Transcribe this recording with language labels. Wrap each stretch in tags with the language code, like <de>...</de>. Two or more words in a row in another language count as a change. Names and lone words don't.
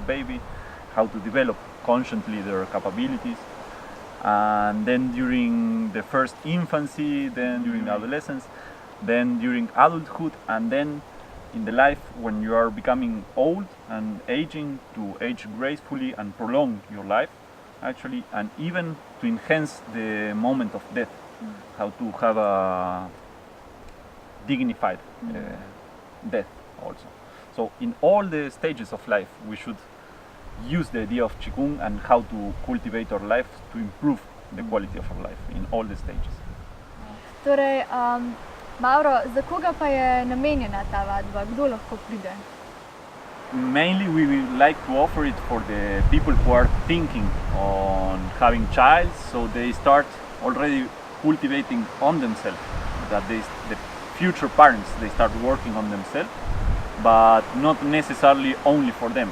<en>baby, how to develop consciously their capabilities, and then during the first infancy, then during adolescence, then during adulthood, and then in the life when you are becoming old and aging, to age gracefully and prolong your life, actually, and even to enhance the moment of death, how to have a dignified death also. So in all the stages of life, we should use the idea of Qigong and how to cultivate our life to improve the quality of our life in all the stages.</en> <sl>Torej, Mauro, za koga pa je namenjena ta vadba? Kdo lahko pride?</sl> <en>Mainly we would like to offer it for the people who are thinking on having child, so they start already cultivating on themselves, that the future parents, they start working on themselves, but not necessarily only for them.</en>